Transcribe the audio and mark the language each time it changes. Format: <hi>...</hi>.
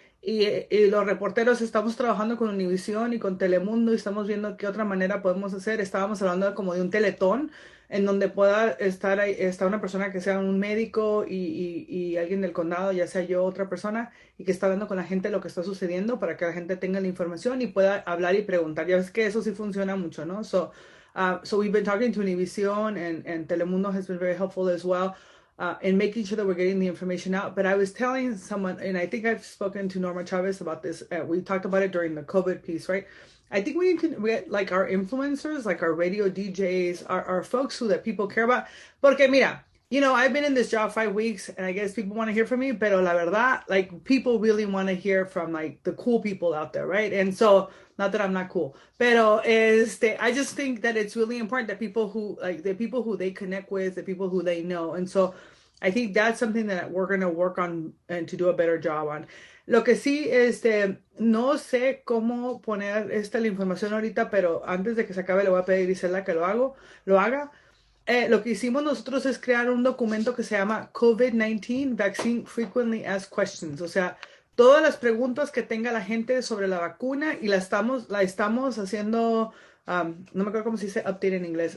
<es>Y los reporteros estamos trabajando con Univisión y con Telemundo y estamos viendo qué otra manera podemos hacer. Estábamos hablando como de un teletón en donde pueda estar una persona que sea un médico y alguien del condado, ya sea yo otra persona, y que está hablando con la gente lo que está sucediendo para que la gente tenga la información y pueda hablar y preguntar. Ya ves que eso sí funciona mucho, ¿no?</es> <en>So we've been talking to Univision, and Telemundo has been very helpful as well. In making sure that we're getting the information out. But I was telling someone, and I think I've spoken to Norma Chavez about this. We talked about it during the COVID piece, right? I think we need to get like our influencers, like our radio DJs, our folks that people care about.</en> <es>Porque mira,</es> <en>you know, I've been in this job 5 weeks, and I guess people want to hear from me,</en> <es>pero la verdad,</es> <en>like, people really want to hear from, like, the cool people out there, right? And so, not that I'm not cool,</en> <es>pero</es> <en>I just think that it's really important that people who, like, the people who they connect with, the people who they know, and so I think that's something that we're going to work on and to do a better job on.</en> <es>Lo que sí, no sé cómo poner la información ahorita, pero antes de que se acabe le voy a pedir a Isela que lo haga. Lo que hicimos nosotros es crear un documento que se llama COVID-19 Vaccine Frequently Asked Questions. O sea, todas las preguntas que tenga la gente sobre la vacuna, y la estamos haciendo, no me acuerdo cómo se dice update en inglés.</es>